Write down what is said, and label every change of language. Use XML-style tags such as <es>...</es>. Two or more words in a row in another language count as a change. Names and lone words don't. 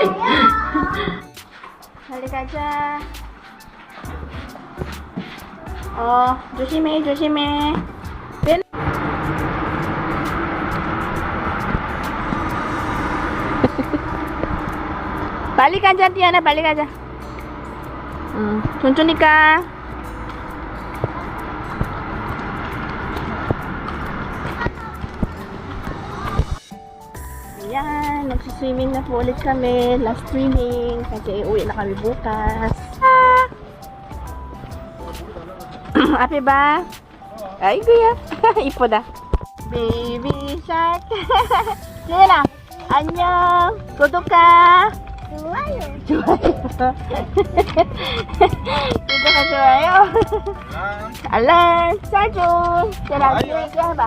<ko>빨리 가자. 조심해, 조심해. 빨리 가자, 티아나, 빨리 가자. 천천히 가.</ko> <tl>Ayan, nagsiswimming na po ulit kami.</tl> <en>Last swimming.</en> <tl>Kasi uwi na kami bukas. Happy ba? Ay, kuya.</tl> <ko>이쁘다. Baby shark. 지은아, 안녕. 구독하. 좋아요. 좋아요. 구독하 좋아요. 알람 설정. 제가 얘기해봐.</ko>